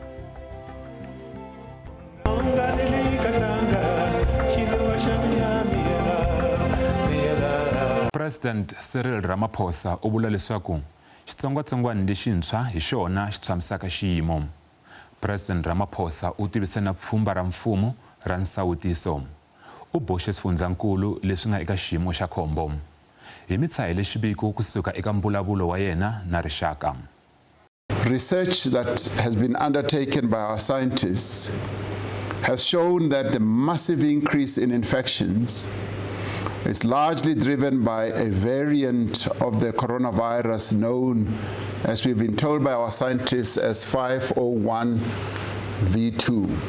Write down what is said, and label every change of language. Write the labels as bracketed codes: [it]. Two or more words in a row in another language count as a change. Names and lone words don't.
[ts] President Cyril Ramaphosa u vula leswaku xitsongwatsongwana lexintshwa hi xona xi tshamisaka xiyimo. President Ramaphosa u tivise na pfhumba ra mfumo ra nsawutiso. U boxe swifundzankulu leswi nga eka xiyimo xa khombo. Hi mitshahi le xiviko kusuka eka mbulavulo wa yena na rixaka. [en] Research that has been undertaken by our scientists has shown that the massive increase in infections is largely driven by a variant of the coronavirus known, as we've been told by our scientists, as 501v2.